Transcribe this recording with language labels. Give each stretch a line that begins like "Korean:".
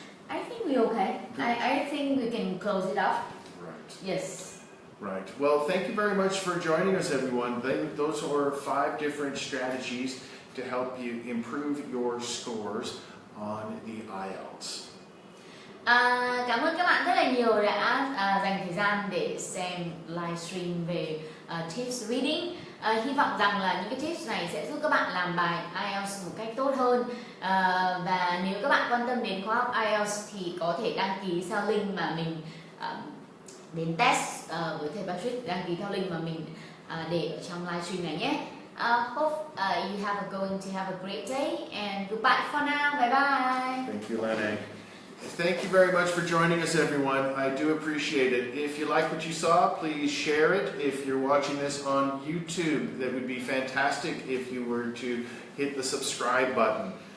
English: I think we're okay. I think we can close it up. Right. Yes. Right. Well, thank you very much for joining us, everyone. Those are 5 different strategies to help you improve your scores on the IELTS.
Vietnamese: Cảm ơn các bạn rất là nhiều đã dành thời gian để xem livestream về tips reading. Hy vọng rằng là những cái tips này sẽ giúp các bạn làm bài IELTS một cách tốt hơn. Và nếu các bạn quan tâm đến khóa học IELTS thì có thể đăng ký theo link mà mình đến test với thầy Patrick, đăng ký theo link mà mình để ở trong livestream này nhé.
English: Hope you going to have a great day and goodbye for now. Bye bye. Thank you, Lene. Thank you very much for joining us, everyone. I do appreciate it. If you like what you saw, please share it. If you're watching this on YouTube, that would be fantastic if you were to hit the subscribe button.